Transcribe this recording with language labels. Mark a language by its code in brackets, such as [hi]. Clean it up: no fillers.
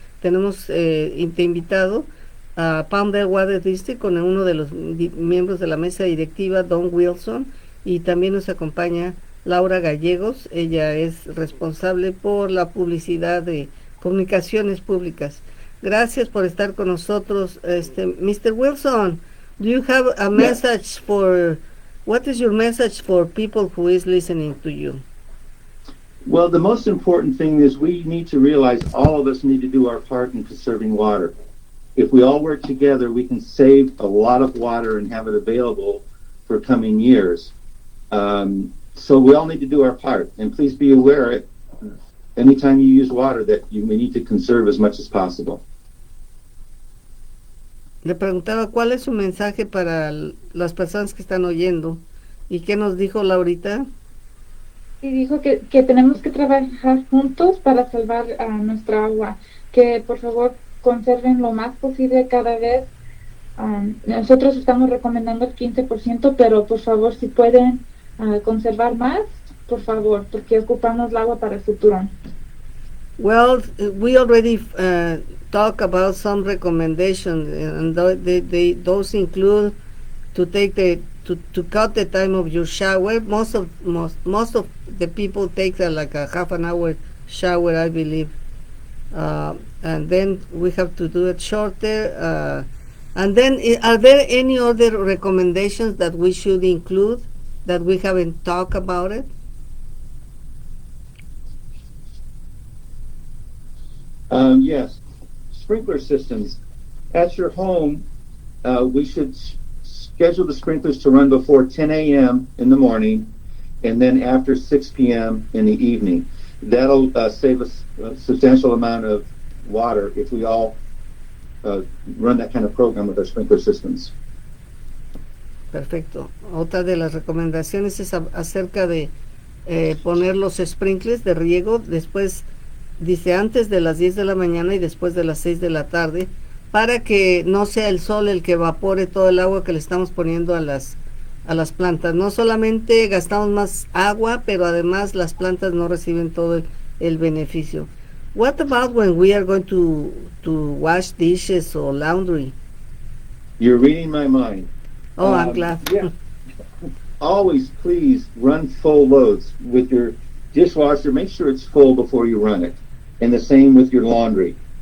[es] Tenemos invitado a Palmdale Water District con uno de los miembros de la mesa directiva, Don Wilson, y también nos acompaña Laura Gallegos. Ella es responsable por la publicidad de comunicaciones públicas. Gracias por estar con nosotros. [en] Mr. Wilson, do you have a message what is your message for people who is listening to you? Well, the most important thing is we need to realize all of us need to do our part in conserving water. If we all work together, we can save a lot of water and have it available for coming years. So we all need to do our part, and please be aware anytime you use water that we need to conserve as much as possible. [es] Le preguntaba cuál es su mensaje para las personas que están oyendo. ¿Y qué nos dijo Laurita? Y dijo que tenemos que trabajar juntos para salvar nuestra agua, que por favor conserven lo más posible cada vez. Nosotros estamos recomendando el 15%, pero por favor si pueden conservar más, por favor, porque ocupamos el agua para el futuro. [en] Well, we already talk about some recommendations, and those include to cut the time of your shower. Most of the people take like a half an hour shower, I believe, and then we have to do it shorter. And then, are there any other recommendations that we should include that we haven't talked about it? Yes, sprinkler systems. At your home, we should schedule the sprinklers to run before 10 a.m. in the morning and then after 6 p.m. in the evening. That'll save us a substantial amount of water if we all run that kind of program with our sprinkler systems. [es] Perfecto. Otra de las recomendaciones es acerca de poner los sprinklers de riego después, dice, antes de las 10 de la mañana y después de las 6 de la tarde, para que no sea el sol el que evapore todo el agua que le estamos poniendo a las plantas. No solamente gastamos más agua, pero además las plantas no reciben todo el beneficio. [en] What about when we are going to wash dishes or laundry? You're reading my mind. Oh, I'm glad. Yeah. Always, please run full loads with your dishwasher. Make sure it's full before you run it. And the same with your laundry.